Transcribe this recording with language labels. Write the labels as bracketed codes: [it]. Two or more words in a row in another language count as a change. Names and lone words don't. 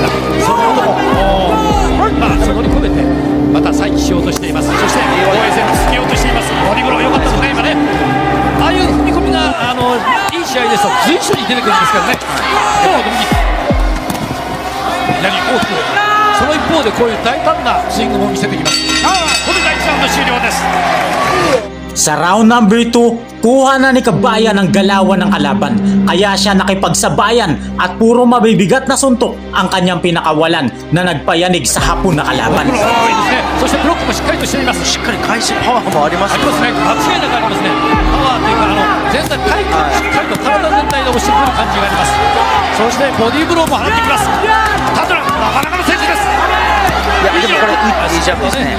[ja] そのことも乗り越えてまた再起しようとしています。そして防衛戦を続けようとしています。ボディーブロー良かったですね今ね。ああいう踏み込みがいい試合ですと随所に出てくるんですけどね。右左大きく、その一方でこういう大胆なスイングも見せてきます。ここで第1ラウンド終 [tl] Sa [en] round number 2, [tl] kuha na ni Kabayan ang galawan ng kalaban. Kaya siya nakipagsabayan at puro mabibigat na suntok ang kanyang pinakawalan na nagpayanig sa hapon na kalaban. [ja] いいですね。そしてブロックもしっかりとしています。しっかり返しパワーもありますありますね。間違いなくありますね。パワーというか全体体幹しっかりと体全体で押してくる感じがあります。そしてボディーブローも放ってきます。タトラなかなかの選手です。いやでもこれいいジャンプですね。